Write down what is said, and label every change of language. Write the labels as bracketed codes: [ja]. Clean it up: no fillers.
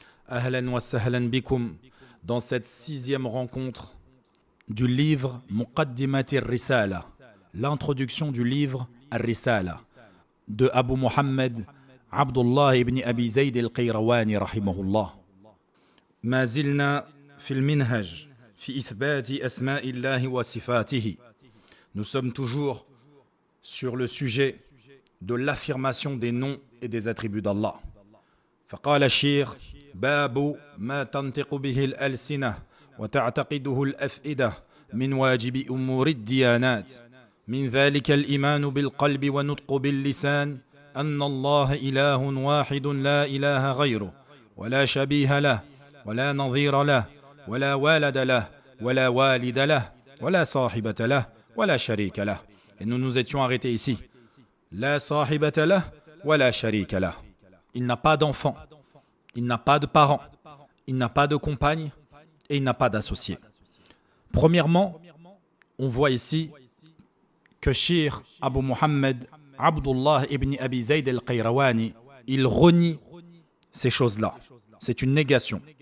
[ar] أهلا وسهلا بكم [fr] dans cette sixième rencontre du livre Muqaddimat al-Risala, l'introduction du livre al-Risala de Abu Muhammad Abdullah ibn Abi Zayd al-Qayrawani rahimahullah. [ar] ما زلنا في المنهج في إثبات أسماء الله وصفاته. [fr] Nous sommes toujours sur le sujet de l'affirmation des noms et des attributs d'Allah. [ar] فقال الشيخ باب ما تنطق به الألسنة وتعتقده الأفئدة من واجب أمور الديانات من ذلك الإيمان بالقلب ونطق باللسان أن الله إله واحد لا إله غيره ولا شبيه له ولا نظير له ولا والد له ولا والد له ولا صاحبة له ولا شريك له. [fr] Et nous nous étions arrêtés ici. [ar] لا صاحبة له ولا شريك له. [fr] Il n'a pas d'enfant, il n'a pas de parents, il n'a pas de compagne et il n'a pas d'associé. Premièrement, on voit ici que Cheikh Abu Muhammad Abdullah ibn Abi Zayd al-Qayrawani, il renie ces choses-là. C'est une négation.